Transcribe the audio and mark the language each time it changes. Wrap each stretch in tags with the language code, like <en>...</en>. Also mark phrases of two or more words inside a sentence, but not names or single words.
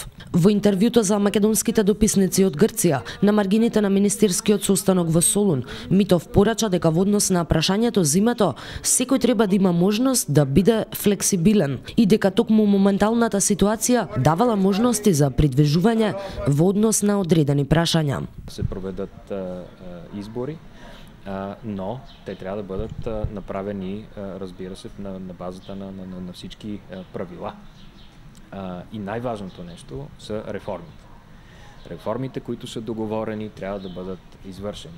<mk>Во интервјуто за македонските дописници од Грција, на маргините на министерскиот состанок во Солун, Митов порача дека во однос на прашањето зимето, секој треба да има можност да биде флексибилен и дека токму моменталната ситуација давала можности за придвижување во однос на одредени прашања.</mk> <bg>Се проведат избори, но те трябва да бъдат направени, разбира се, на базата на всички правила. И най-важното нещо са реформите. Реформите, които са договорени, трябва да бъдат извършени.</bg>